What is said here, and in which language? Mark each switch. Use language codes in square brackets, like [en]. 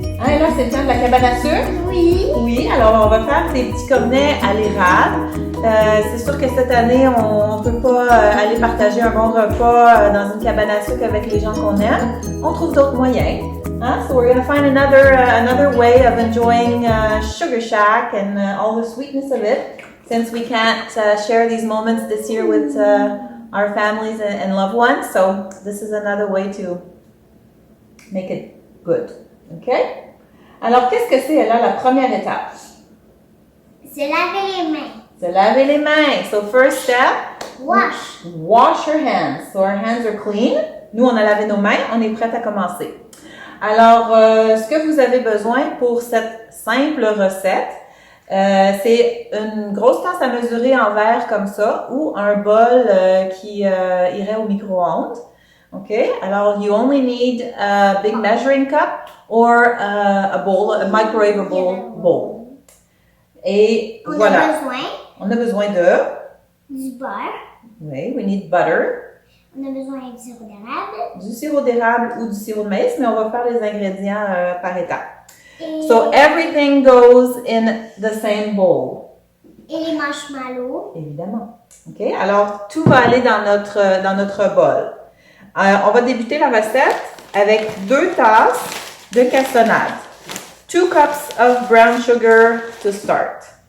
[fr] Hein, là, c'est le temps de la cabane à sucre? Oui. Oui, alors on va faire des petits cornets à l'érable. C'est sûr que cette année, on ne peut pas aller partager un bon repas dans une cabane à sucre avec les gens qu'on aime. On trouve d'autres moyens. Hein? [en] So we're going to find another way of enjoying Sugar Shack and all the sweetness of it, since we can't share these moments this year with our families and loved ones. So this is another way to make it good. Okay? [fr] Alors, qu'est-ce que c'est là la première étape? Se laver les mains. Se laver les mains. [en] So first step, Wash. wash your hands. So our hands are clean. [fr] Nous, on a lavé nos mains, on est prêt à commencer. Alors, ce que vous avez besoin pour cette simple recette, c'est une grosse tasse à mesurer en verre comme ça ou un bol qui irait au micro-ondes. [en] Okay, alors you only need a big measuring cup or a bowl, a microwavable bowl. [fr] Et voilà. On a besoin du beurre. [en] Oui, we need butter. [fr] On a besoin du sirop d'érable. Du sirop d'érable ou du sirop de maïs, mais on va faire les ingrédients par étapes. [en] So everything goes in the same bowl. [fr] Et les marshmallows. Évidemment. OK, alors tout va aller dans notre bol. On va débuter la recette avec 2 tasses de cassonade. [en] 2 cups of brown sugar to start.